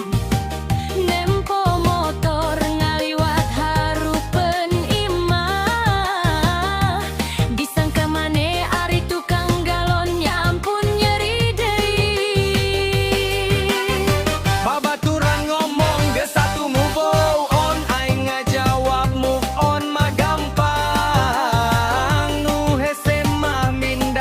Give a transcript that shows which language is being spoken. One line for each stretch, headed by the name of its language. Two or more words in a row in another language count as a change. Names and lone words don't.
Sundanese: Nempo motor ngaliwat harupeun imah, disangka maneh ari tukang galon, ya ampun nyeri deui. Babaturan ngomong geus satu
English: move on,
Sundanese: aing ngajawab
English: move on
Sundanese: mah gampang. Nu hese mah